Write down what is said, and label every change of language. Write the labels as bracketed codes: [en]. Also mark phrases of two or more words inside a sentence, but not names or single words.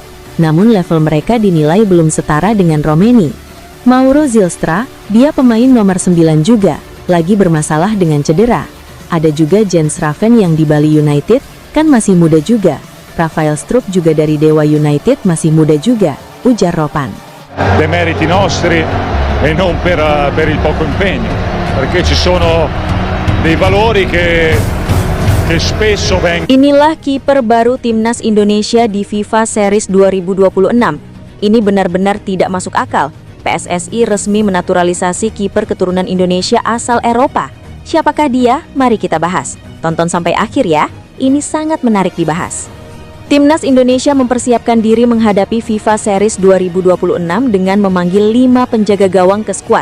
[id] Namun level mereka dinilai belum setara dengan Romeni. Mauro Zylstra, dia pemain nomor 9 juga, lagi bermasalah dengan cedera. Ada juga Jens Raven yang di Bali United, kan masih muda juga. Rafael Struijk juga dari Dewa United masih muda juga, ujar Ropan. [it] Demeriti nostri e non per il poco impegno, perché ci sono dei valori che spesso vengono. [id] Inilah kiper baru timnas Indonesia di FIFA Series 2026. Ini benar-benar tidak masuk akal. PSSI resmi menaturalisasi kiper keturunan Indonesia asal Eropa. Siapakah dia? Mari kita bahas. Tonton sampai akhir ya. Ini sangat menarik dibahas. Timnas Indonesia mempersiapkan diri menghadapi FIFA Series 2026 dengan memanggil 5 penjaga gawang ke skuad.